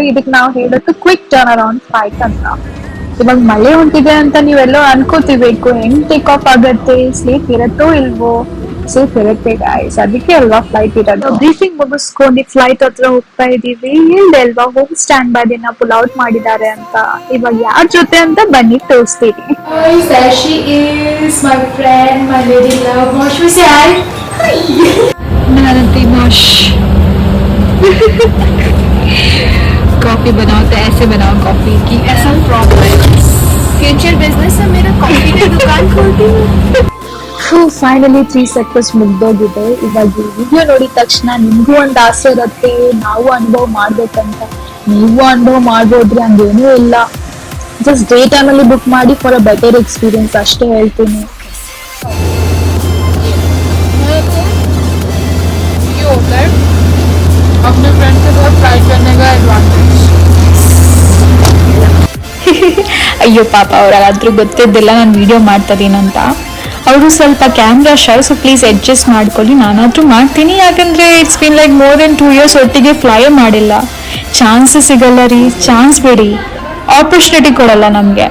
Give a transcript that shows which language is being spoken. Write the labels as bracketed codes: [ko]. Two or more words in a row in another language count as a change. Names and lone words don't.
[kn] ಇದಕ್ಕೆ ನಾವು ಹೇಳೋದು [en] quick turnaround flight [kn] ಅಂತ. ಇವಾಗ ಮಳೆ ಹೊಂಟಿದೆ ಅಂತ ನೀವೆಲ್ಲೋ ಅನ್ಕೋತಿರ್ಬೇಕು, ಹೆಂಗ್ [en] take off [kn] ಆಗತ್ತೆ, ಸೇಫ್ ಇರತ್ತೋ ಇಲ್ವೋ. ಸೇಫ್ ಇರುತ್ತೆ ಗಾಯ್ಸ್, ಅದಕ್ಕೆ ಅಲ್ವಾ ಫ್ಲೈಟ್ ಇರೋದು. ಬ್ರೀಫಿಂಗ್ ಮುಗಿಸ್ಕೊಂಡು ಫ್ಲೈಟ್ ಹತ್ರ ಹೋಗ್ತಾ ಇದೀವಿ. ಹೇಳ್ದೆ ಅಲ್ವಾ [en] home stand by [kn] ದಿನ [en] pull out [kn] ಮಾಡಿದ್ದಾರೆ ಅಂತ. ಇವಾಗ ಯಾರ ಜೊತೆ ಅಂತ ಬನ್ನಿ ತೋರಿಸ್ತೀನಿ. [en] Guys, there she is, my friend, my lady love. Mosh, we say hi. [hi] नानती मोश कॉफी बनाओ तो ऐसे बनाओ कॉफी की, ऐसा प्रॉब्लम [en] future business [hi] है मेरा, कॉफी की दुकान खोलती हूँ. [kn] ಫೈನಲಿ 3 ಸೆಕ್ಟರ್ಸ್ ಮುಗ್ದೋಗಿದೆ. ಇವಾಗ ವಿಡಿಯೋ ನೋಡಿದ ತಕ್ಷಣ ನಿಮ್ಗೂ ಒಂದು ಆಸೆ ಇರುತ್ತೆ, ನಾವು ಅನುಭವ ಮಾಡ್ಬೇಕಂತ. ನೀವು ಅನುಭವ ಮಾಡ್ಬೋದ್ರಿ, ಹಂಗೇನೂ ಇಲ್ಲ. [en] just day timeಲ್ಲಿ book [kn] ಮಾಡಿ [en] for a better experience [kn] ಅಷ್ಟೇ ಹೇಳ್ತೀನಿ. [hi] अपने फ्रेंड के साथ फ्लाइट करने का एडवांटेज. [kn] ಅಯ್ಯೋ ಪಾಪ, ಅವ್ರಾದ್ರೂ ಗೊತ್ತಿದ್ದಿಲ್ಲ ನಾನು ವಿಡಿಯೋ ಮಾಡ್ತಾ ಇದೀನಂತ. ಅವರು ಸ್ವಲ್ಪ [en] camera shy, so please adjust [kn] ಮಾಡ್ಕೊಳ್ಳಿ. ನಾನಾದ್ರೂ ಮಾಡ್ತೀನಿ, ಯಾಕಂದ್ರೆ [en] it's been like more than 2 years [kn] ಒಟ್ಟಿಗೆ ಫ್ಲೈ ಮಾಡಿಲ್ಲ. ಚಾನ್ಸ್ ಸಿಗಲ್ಲ ರೀ, ಚಾನ್ಸ್ ಬಿಡಿ, ಆಪರ್ಚುನಿಟಿ ಕೊಡಲ್ಲ ನಮಗೆ.